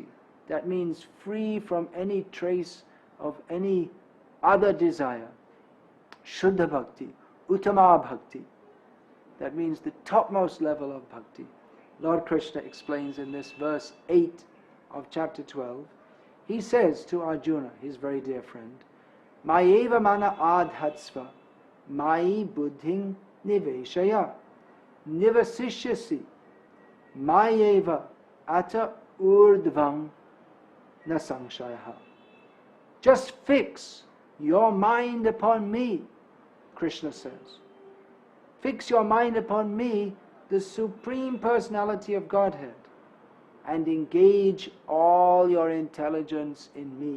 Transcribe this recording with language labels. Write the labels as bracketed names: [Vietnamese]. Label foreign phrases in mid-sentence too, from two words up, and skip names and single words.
[English] That means free from any trace of any other desire. [Sanskrit] Shuddha Bhakti, Uttama Bhakti. [English] That means the topmost level of Bhakti. Lord Krishna explains in this verse 8 of chapter 12. He says to Arjuna, his very dear friend, [Sanskrit] Mayeva mana adhatsva, Mayi buddhing niveshaya, nivasishyasi, Mayeva ata urdvam na sangshayaha. [English] Just fix your mind upon me, Krishna says. Fix your mind upon me, the Supreme Personality of Godhead, and engage all your intelligence in me.